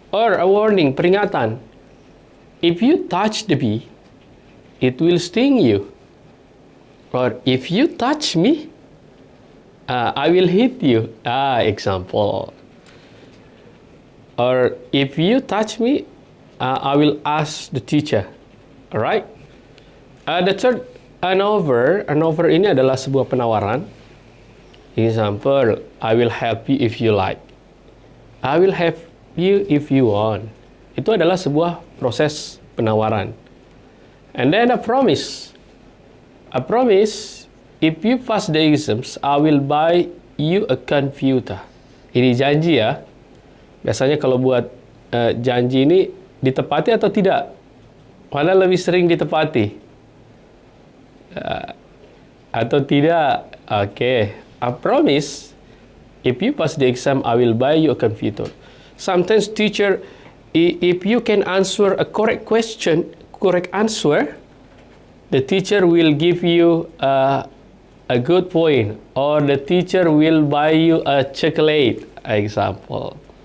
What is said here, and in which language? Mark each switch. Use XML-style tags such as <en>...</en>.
<en>Or a warning, peringatan. If you touch the bee, it will sting you. Or if you touch me, I will hit you. Example. Or if you touch me, I will ask the teacher. Alright? The third, an offer</en> <id>ini adalah sebuah penawaran.</id> <en>Example, I will help you if you like. I will help you if you want.</en> <id>Itu adalah sebuah proses penawaran.</id> <en>And then a promise. A promise, if you pass the exams, I will buy you a computer.</en> <id>Ini janji ya. Biasanya kalau buat janji ini ditepati atau tidak? Mana lebih sering ditepati? Atau tidak? Okay.</id> <en>I promise, if you pass the exam, I will buy you a computer. Sometimes teacher, if you can answer a correct question, correct answer, the teacher will give you a good point, or the teacher will buy you a chocolate, example.</en>